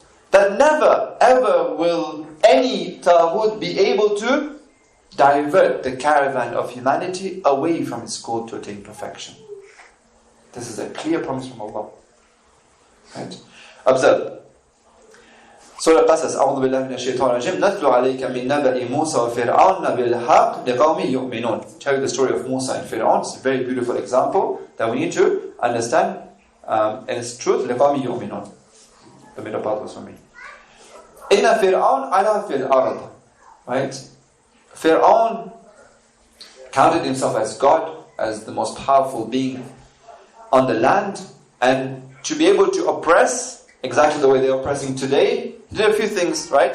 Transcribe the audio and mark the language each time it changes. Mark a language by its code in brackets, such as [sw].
[en] That never ever will any Taghut be able to divert the caravan of humanity away from its goal to attain perfection. This is a clear promise from Allah. Right? Observe. [ar] Surah Qasas, أعوذ بالله من الشيطان الرجيم نتلو عليك من نبأ موسى وفرعون بالحق لقوم يؤمنون. [en] Tell you the story of Musa and Fir'aun. It's a very beautiful example that we need to understand and its truth. [ar] لقوم يؤمنون. [en] The middle part was for me. [ar] إن فرعون علا في الأرض. [en] Right? Fir'aun counted himself as God, as the most powerful being on the land, and to be able to oppress exactly the way they're oppressing today, he did a few things, right?